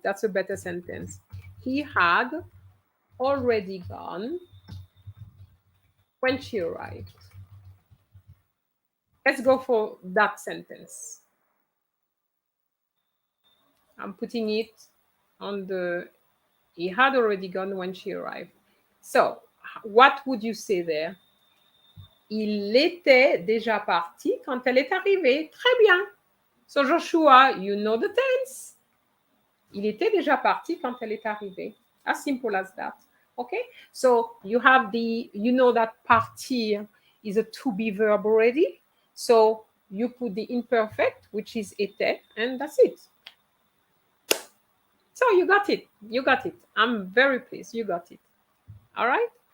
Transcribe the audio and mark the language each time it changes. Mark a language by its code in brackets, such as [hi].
[en] That's a better sentence. He had already gone when she arrived. Let's go for that sentence. I'm putting it on the, he had already gone when she arrived. So, what would you say there? [fr] Il était déjà parti quand elle est arrivée. Très bien. [en] So, Joshua, you know the tense. [fr] Il était déjà parti quand elle est arrivée. [en] As simple as that. Okay? So, you have you know that partir is a to be verb already. So, you put the imperfect, which is était, and that's it. So, you got it. You got it. I'm very pleased. You got it. All right?